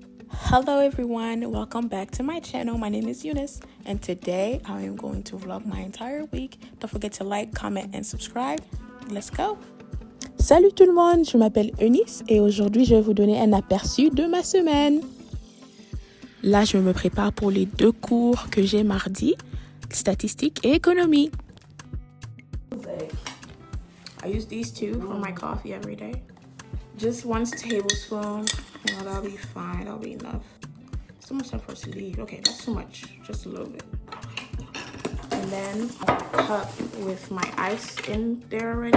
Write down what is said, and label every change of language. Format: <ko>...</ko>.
<en>Hello everyone, welcome back to my channel. My name is Eunice and today I am going to vlog my entire week. Don't forget to like, comment and subscribe. Let's go!</en> <fr>Salut tout le monde, je m'appelle Eunice et aujourd'hui je vais vous donner un aperçu de ma semaine. Là, je me prépare pour les 2 cours que j'ai mardi, statistique et économie.</fr> <en>I use these two for my coffee every day. Just 1 tablespoon. Yeah, that'll be fine. That'll be enough. It's too much time for us to leave. Okay, that's too much. Just a little bit. And then a cup with my ice in there already.</en>